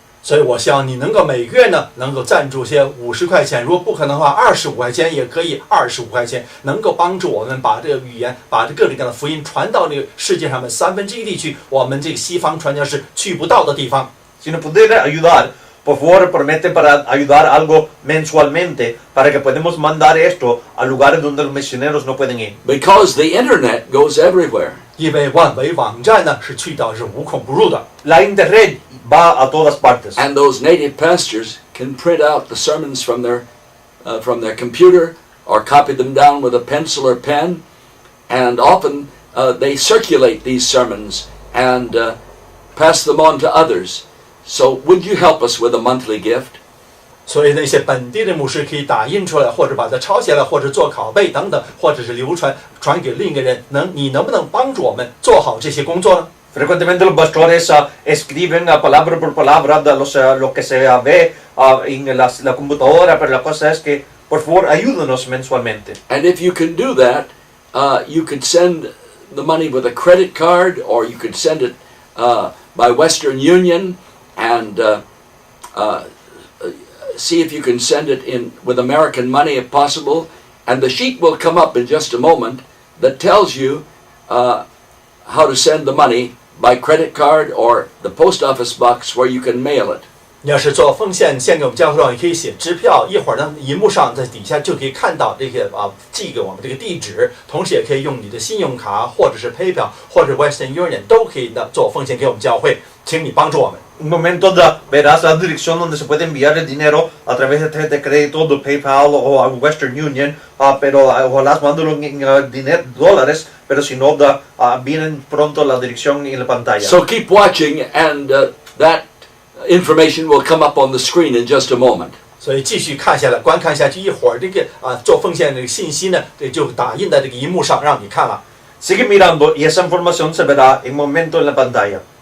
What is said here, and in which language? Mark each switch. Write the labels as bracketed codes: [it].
[zh] 所以我希望你能够每个月呢能够赞助些50块钱，如果不可能的话25块钱也可以，25块钱能够帮助我们把这个语言，把这各种各样的福音传到那个世界上面1/3地区，我们这个西方传教士去不到的地方。 [es] Si nos pudiera ayudar, por favor, promete para ayudar algo mensualmente para que podamos mandar esto a lugares donde los misioneros no pueden ir. [en] Because the internet goes everywhere. [zh] 因为万维网站呢是去到是无孔不入的。 [es] La internet va a todas partes. [en] And those native pastors can print out the sermons from their computer or copy them down with a pencil or pen. And often they circulate these sermons and pass them on to others. So would you help us with a monthly gift? [zh] 所以那些本地的牧师可以打印出来，或者把它抄下来，或者做拷贝等等，或者是流传给另一个人。你能不能帮助我们做好这些工作呢？ [es] Frecuentemente los pastores escriben palabra por palabra de lo que se ve en la computadora, pero la cosa es que, por favor, ayúdenos mensualmente. [en] And if you can do that, you could send the money with a credit card, or you could send it by Western Union, and see if you can send it in with American money if possible. And the sheet will come up in just a moment that tells you how to send the money by credit card or the post office box where you can mail it. [zh] 你要是做奉献献给我们教会的话，也可以写支票，一会儿呢，荧幕上在底下就可以看到这个寄给我们这个地址，同时也可以用你的信用卡或者是 PayPal 或者 Western Union 都可以的做奉献给我们教会，请你帮助我们。 [es] Un momento verás la dirección donde se puede enviar el dinero a través de tarjeta de crédito, de PayPal o a Western Union, pero ojalá mándalo en dólares, pero si no, vienen pronto la dirección en la pantalla. [en] So keep watching, and that information will come up on the screen in just a moment. [zh] 所以继续看下来，观看下去，一会儿这个做奉献的信息呢，这就打印在这个荧幕上让你看了。 [es] Sigue mirando y esa información se verá en momento en la pantalla.